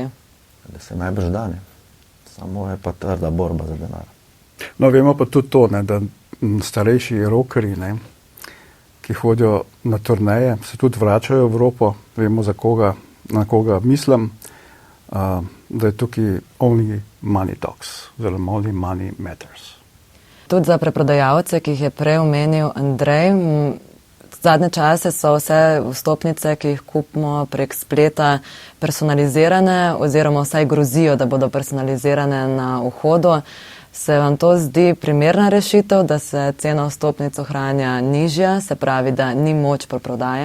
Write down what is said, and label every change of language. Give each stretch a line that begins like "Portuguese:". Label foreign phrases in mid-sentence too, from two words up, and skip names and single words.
Slovenian: Da se najbrž da, ne. Samo je pa trda borba za denar. No, vemo pa tudi to, ne, da starejši rockerji, ne, ki hodijo na turneje, se tudi vračajo v Evropo. Vemo, na koga mislim, da je tukaj
English: only money talks,
Slovenian: oziroma
English: only money matters.
Slovenian: Tudi za preprodajalce, ki jih je prej omenil Andrej, zadnje čase so vse vstopnice, ki jih kupimo prek spleta, personalizirane oziroma vsaj grozijo, da bodo personalizirane na vhodu. Se vam to zdi primerna rešitev, da se cena vstopnic ohranja nižja, se pravi, da ni moč preprodaje?